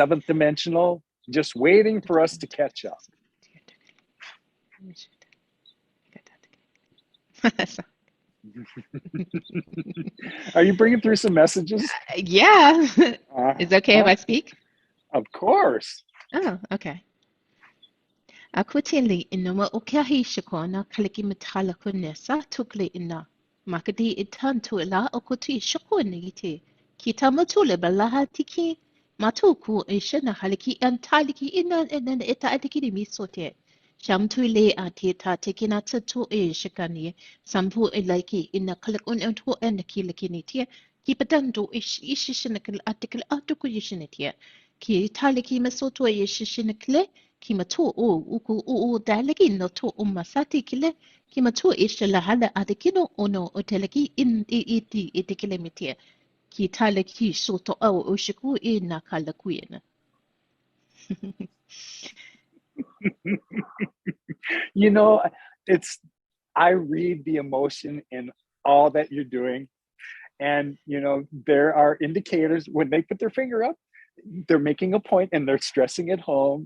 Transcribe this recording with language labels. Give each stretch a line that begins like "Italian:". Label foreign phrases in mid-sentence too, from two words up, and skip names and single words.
English: seventh dimensional, just waiting for us to catch up. Are you bringing through some messages? Yeah. Is it okay if Huh? I speak? Of course. Oh, okay. Akutili inuma ukahi shakona kaliki matala kunesa tukli ina. Makadi itan tuila okuti shakuni iti. Kita matule balaha tiki. Matuku ishana haliki antaliki ina ita atikiri misote. Shamtuile atita tikina tatu shakani. Sampu ilaiki ina kalik untu enakilakinitia. Kipatandu ishishinakil atikil atuku yishinitia. Ki taliki masoto yishishinakle. Kima tu o uku o daleki no tu umasati kile kima tu ishla hala adekino ono oteleki in iti itikile mitia ki taleki soto au oshiku ina kala kuyena. you know, it's I read the emotion in all that you're doing. And there are indicators when they put their finger up, they're making a point and they're stressing it home.